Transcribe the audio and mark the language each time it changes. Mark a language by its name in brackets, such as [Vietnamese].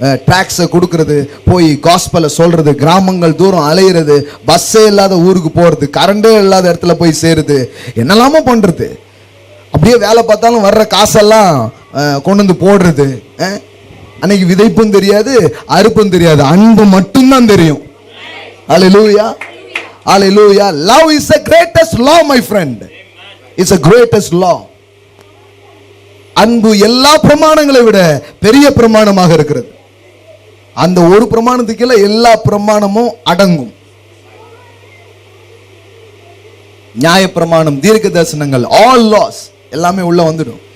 [Tamil] ட்ராக்ஸை கொடுக்கறது, போய் காஸ்பலை சொல்றது, கிராமங்கள் தூரம் அலையிறது, பஸ்ஸே இல்லாத ஊருக்கு போறது, கரண்டே இல்லாத இடத்துல போய் சேருது, என்னெல்லாமோ பண்றது. அப்படியே வேலை பார்த்தாலும் வர்ற காசெல்லாம் கொண்டு வந்து போடுறது. அன்னைக்கு விதைப்பும் தெரியாது, அறுப்பும் தெரியாது, அன்பு மட்டும்தான் தெரியும். [English] Hallelujah. Hallelujah. Love is the greatest law, my friend. It's the greatest law. [Tamil] அன்பு எல்லா பிரமாணங்களை விட பெரிய பிரமாணமாக இருக்கிறது. அந்த ஒரு பிரமாணத்துக்கு எல்லா பிரமாணமும் அடங்கும். நியாய பிரமாணம், தீர்க்க தரிசனங்கள், [English] all laws [Tamil] எல்லாமே உள்ள வந்துடும்.